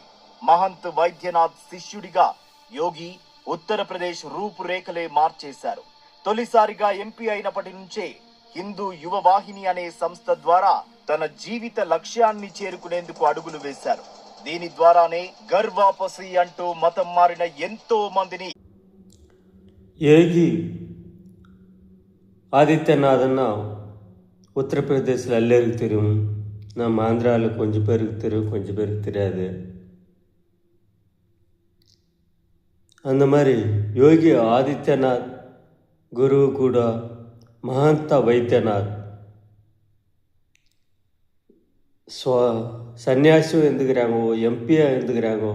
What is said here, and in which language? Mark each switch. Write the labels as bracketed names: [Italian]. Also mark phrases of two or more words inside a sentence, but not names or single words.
[Telugu] మహంత్ వైద్యనాథ్ శిష్యుడిగా యోగి ఉత్తరప్రదేశ్ రూపురేఖలే మార్చేశారు. తొలిసారిగా ఎంపీ అయినప్పటి నుంచే హిందూ యువ వాహిని అనే సంస్థ ద్వారా తన జీవిత లక్ష్యాన్ని చేరుకునేందుకు అడుగులు వేశారు. దీని ద్వారానే [Hindi] घर वापसी [Telugu] అంటూ మతం మారిన ఎంతో మందిని [Tamil] யோகி ஆதித்யநாதன்னா உத்தரப்பிரதேசில் எல்லாருக்கும் தெரியும். நம்ம ஆந்திராவில் கொஞ்சம் பேருக்கு தெரியும், கொஞ்சம் பேருக்கு தெரியாது. அந்த மாதிரி யோகி ஆதித்யநாத் குரு கூட மஹந்த வைத்தியநாத் சன்னியாசியும் இருந்துக்கிறாங்கோ, எம்பியாக இருந்துக்கிறாங்கோ.